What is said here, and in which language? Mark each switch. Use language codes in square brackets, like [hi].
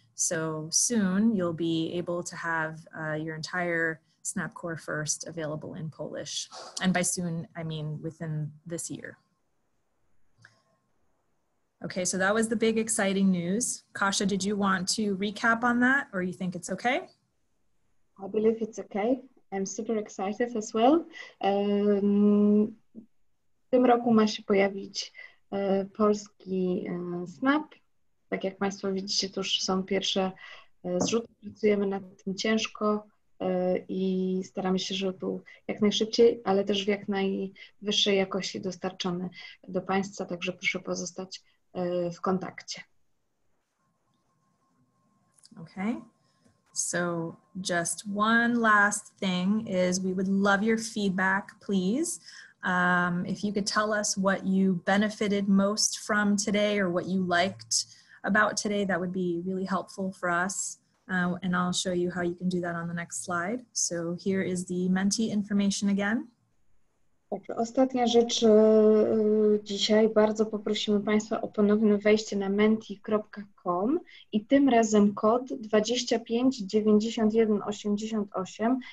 [en] So soon you'll be able to have your entire Snap Core First available in Polish. And by soon, I mean within this year. Okay, so that was the big exciting news. Kasia, did you want to recap on that, or you think it's okay? I believe it's okay. I'm super excited as well. [pl] W tym roku ma się pojawić polski Snap. Tak jak Państwo widzicie, to już są pierwsze zrzuty. Pracujemy nad tym ciężko i staramy się, żeby był jak najszybciej, ale też w jak najwyższej jakości dostarczony do Państwa, także proszę pozostać w kontakcie. [en] Okay, so just one last thing is we would love your feedback, please. If you could tell us what you benefited most from today or what you liked about today, that would be really helpful for us. And I'll show you how you can do that on the next slide. So here is the Menti information again. [pl] Dobrze, ostatnia rzecz dzisiaj. Bardzo poprosimy Państwa o ponowne wejście na menti.com i tym razem kod 259188.